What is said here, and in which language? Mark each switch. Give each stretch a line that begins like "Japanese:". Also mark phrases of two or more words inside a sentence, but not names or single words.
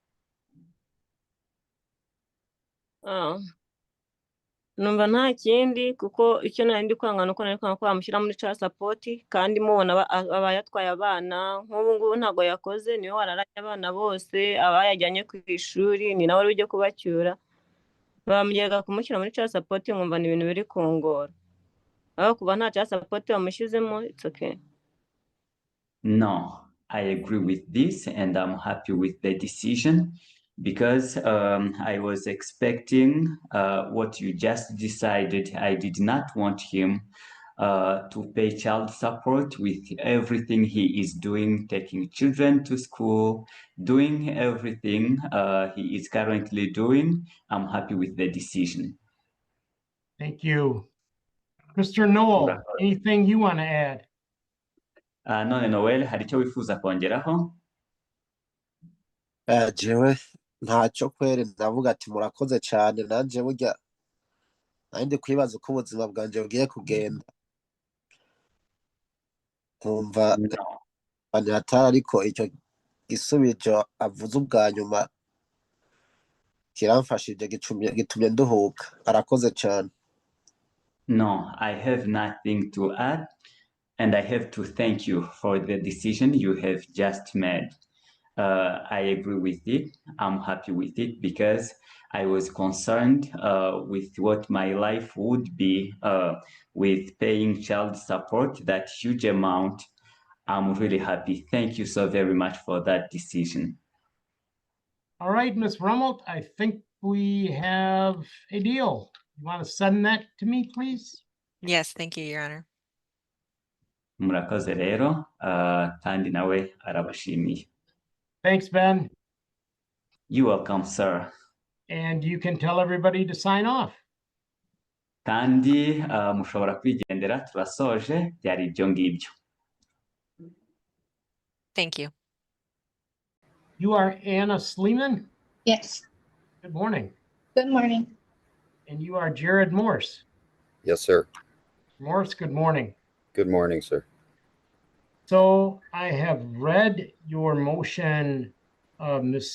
Kinyarwanda: Numva nta kindi kuko icyo nari ndi kwanga nuko nari kwanga ko bamushyira muri
English: child support
Kinyarwanda: kandi mubona aba yatwaye abana nk'ubu ngubu ntabwo yakoze niwe wararanye abana bose aba yajyanye ku ishuri ni nawe uri ujye kubacyura bamugeraga kumushyira muri
English: child support
Kinyarwanda: nkumva ni ibintu biri kungora aho kuba nta
English: child support
Kinyarwanda: bamushyizemo
English: it's okay. No, I agree with this and I'm happy with the decision because I was expecting what you just decided. I did not want him to pay child support with everything he is doing, taking children to school, doing everything he is currently doing. I'm happy with the decision. Thank you. Mr. Noel, anything you want to add?
Kinyarwanda: None Noel, hari icyo wifuza kongeraho?
Rundi: Jewe ntacyo kwere ndavuga ati murakoze cyane nanje burya ndi kwibaza uko ubuzima bwanje bugiye kugenda nkumva atari ariko icyo gisubizo avuze ubwa nyuma kiramfashije gitumye nduhuka arakoze cyane.
English: No, I have nothing to add and I have to thank you for the decision you have just made. I agree with it. I'm happy with it because I was concerned with what my life would be with paying child support, that huge amount. I'm really happy. Thank you so very much for that decision. All right, Ms. Rummelt, I think we have a deal. You want to send that to me, please? Yes, thank you, Your Honor.
Kinyarwanda: Murakoze rero, kandi nawe arabashimiye.
English: Thanks, Ben. You're welcome, sir. and you can tell everybody to sign off.
Kinyarwanda: kandi mushobora kwigendera turasoje byari ibyo ngibyo.
English: Thank you. You are Anna Sleeman? Yes. Good morning. Good morning. And you are Jared Morse? Yes, sir. Morse, good morning. Good morning, sir. So I have read your motion, Ms.